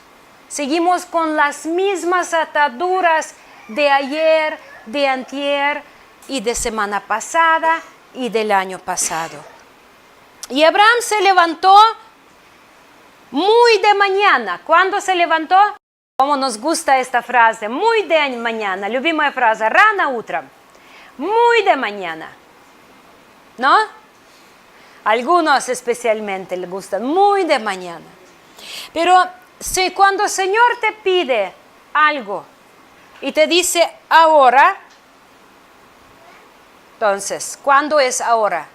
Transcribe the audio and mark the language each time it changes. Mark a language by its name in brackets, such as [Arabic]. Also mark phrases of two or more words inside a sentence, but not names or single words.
[Spanish] Seguimos con las mismas ataduras de ayer, de antier y de semana pasada y del año pasado. Y Abraham se levantó muy de mañana. ¿Cuándo se levantó? Como nos gusta esta frase, muy de mañana, [Russian] любимая фраза, рано утром, [Spanish] muy de mañana, ¿no? Algunos especialmente les gustan, muy de mañana. Pero cuando el Señor te pide algo y te dice ahora, entonces, ¿cuándo es ahora?